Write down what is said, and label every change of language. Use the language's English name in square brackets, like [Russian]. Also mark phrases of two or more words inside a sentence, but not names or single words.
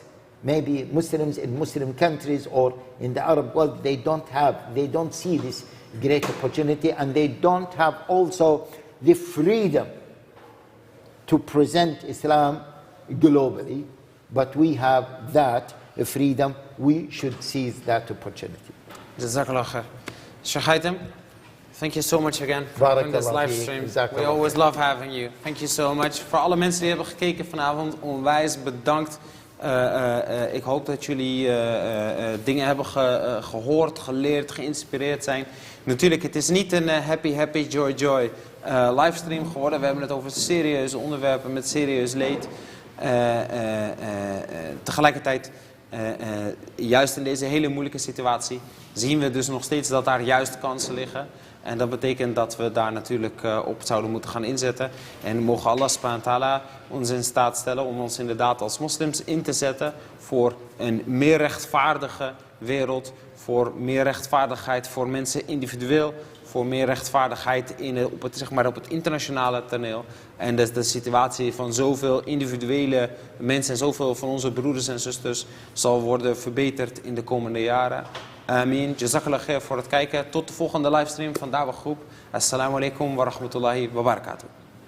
[English] Maybe Muslims in Muslim countries or in the Arab world, they don't see this great opportunity, and they don't have also the freedom to present Islam globally. But we have that freedom. We should seize that opportunity. [Arabic] جزاك الله خيرا. [English] Sheikh Haitham, thank you so much again for doing this live stream. We always love having you. Thank you so much. [Dutch] Voor alle mensen die hebben gekeken vanavond, onwijs bedankt. Ik hoop dat jullie dingen hebben gehoord, geleerd, geïnspireerd zijn. Natuurlijk, het is niet een [English] happy, joy [Dutch] livestream geworden. We hebben het over serieuze onderwerpen met serieus leed. Tegelijkertijd, juist in deze hele moeilijke situatie, zien we dus nog steeds dat daar juist kansen liggen. En dat betekent dat we daar natuurlijk op zouden moeten gaan inzetten. En mogen [Arabic] الله سبحانه وتعالى [Dutch] ons in staat stellen om ons inderdaad als moslims in te zetten voor een meer rechtvaardige wereld. Voor meer rechtvaardigheid voor mensen individueel. Voor meer rechtvaardigheid op het internationale toneel. En dat de situatie van zoveel individuele mensen en zoveel van onze broeders en zusters zal worden verbeterd in de komende jaren. Amin. [Arabic] جزاك الله خيرا [Dutch] voor het kijken. Tot de volgende livestream van Dawah-Groep. [Arabic] السلام عليكم ورحمة الله وبركاته.